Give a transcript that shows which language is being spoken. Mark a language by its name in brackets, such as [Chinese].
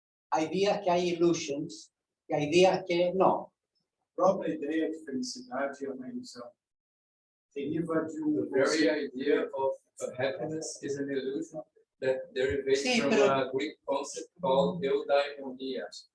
[Spanish] Hay días que hay illusions y hay días que no. [Portuguese] A própria ideia de felicidade é uma ilusão. Deriva de [English] The very idea of happiness is an illusion that derivates [Spanish] Sí, [English] from [Spanish] pero- [English] a Greek concept called eudaimonia.